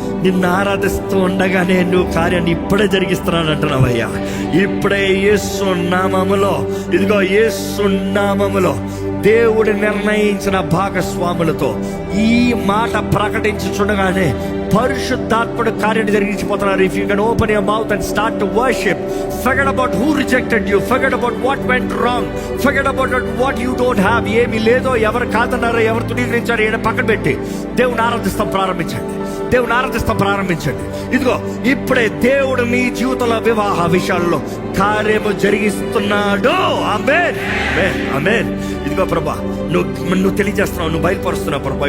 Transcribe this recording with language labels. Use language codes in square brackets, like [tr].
[te] నిన్ను ఆరాధిస్తూ ఉండగానే నువ్వు కార్యాన్ని ఇప్పుడే జరిగిస్తున్నాను అంటున్నావయ్యా. ఇప్పుడే యేసు నామములో, ఇదిగో యేసు నామములో దేవుడు నిర్ణయించిన భాగస్వాములతో ఈ మాట ప్రకటించుచుండగానే పరిశుద్ధాత్ముడు కార్యాన్ని జరిగించిపోతున్నారు. [en] If you can open your mouth and start to worship, forget about who rejected you, forget about what went wrong, forget about what you don't have. [te] ఏమి లేదో, ఎవరు కాదన్నారో, ఎవరు తునీకరించారో ఈయన పక్కన పెట్టి దేవుని ఆరాధిస్తాం ప్రారంభించండి. దేవుని ఆరాధిస్తాం ప్రారంభించండి. ఇదిగో ఇప్పుడే దేవుడు మీ జీవితంలో వివాహ విషయాల్లో కార్యము జరిగిస్తున్నాడు. ఆమేన్, ఆమేన్. ఇదిగో ప్రభా, నువ్వు తెలియజేస్తున్నావు, నువ్వు బయలుపరుస్తున్నావు ప్రభా.